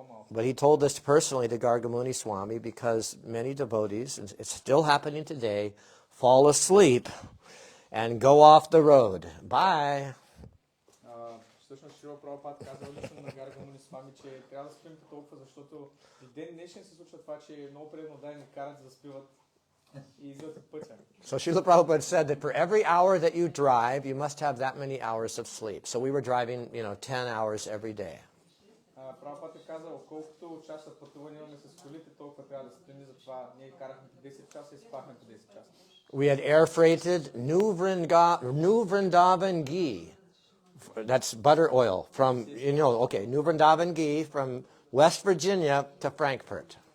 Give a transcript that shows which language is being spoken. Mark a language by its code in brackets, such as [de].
[en] But he told this personally to Gargamuni Swami because many devotees, and it's still happening today, fall asleep and go off the road. Bye. [bg] Всъщност Шрила Прабхупад казал лично на Гарgamuni Swami, че трябва да спим толкова, защото в ден днешен се случва това, че много преданодайни карат за да спиват и излизат от пътя. [en] So Srila Prabhupada said that for every hour that you drive, you must have that many hours of sleep. So we were driving, 10 hours every day. [bg] Прабхупад е казал, колкото часа пътуване имаме с колите, толкова трябва да спим, затова ние карахме по 10 часа и спахме по 10 часа. [en] We had air freighted New Vrindavan ghee. That's butter oil from, New Vrindavan ghee from West Virginia to Frankfurt.